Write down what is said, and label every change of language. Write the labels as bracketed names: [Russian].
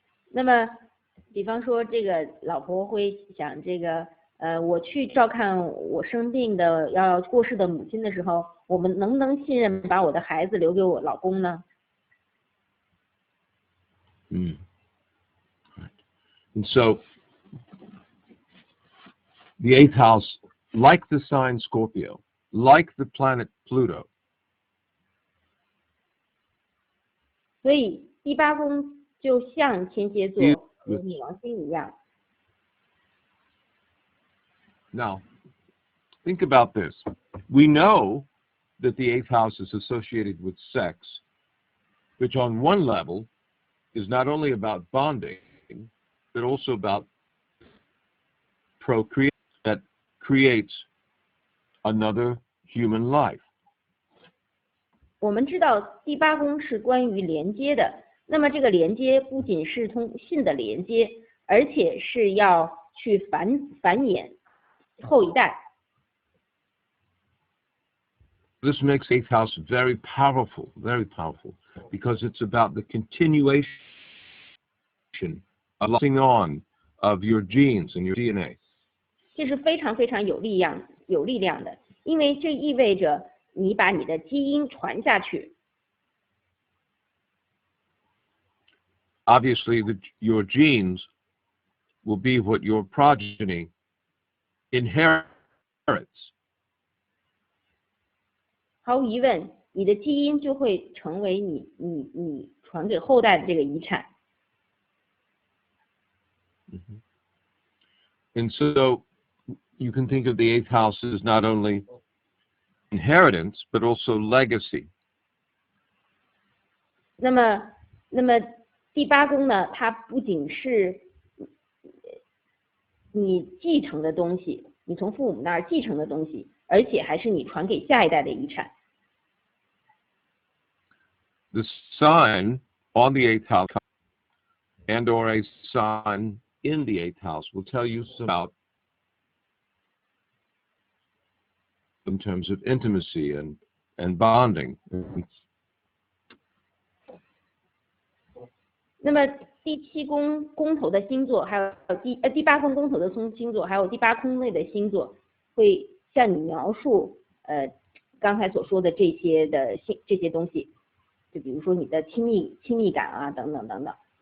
[Chinese] 那么，比方说这个老婆会想这个，我去照看我生病的要过世的母亲的时候，我们能不能信任把我的孩子留给我老公呢？ [English] Right. And so the 8th house, like the sign Scorpio, like the planet Pluto, [Chinese] 所以第8宫就像天蝎座和冥王星一样。 [English] Now, think about this. We know that the 8th house is associated with sex, which on one level is not only about bonding, but also about procreation that creates another human life. [Chinese] 我们知道第8宫是关于连接的，那么这个连接不仅是通性的连接，而且是要去繁衍后一代。 [English] This makes 8th house very powerful, because it's about the continuation of passing on of your genes and your DNA. [Chinese] 这是非常非常有力量的，因为这意味着你把你的基因传下去。 [English] Obviously, your genes will be what your progeny inherits. [Chinese] 毫无疑问，你的基因就会成为你传给后代的这个遗产。 [English] And so you can think of the 8th house as not only inheritance, but also legacy. [Chinese] 那么第8宫呢，它不仅是你继承的东西，你从父母那儿继承的东西，而且还是你传给下一代的遗产。 [English] The sign on the 8th house and or a sign in the 8th house will tell you about in terms of intimacy and bonding. [Chinese] 那么第7宫宫头的星座，还有第8宫宫头的星座，还有第8宫内的星座，会向你描述刚才所说的这些东西，就比如说你的亲密感啊，等等等等。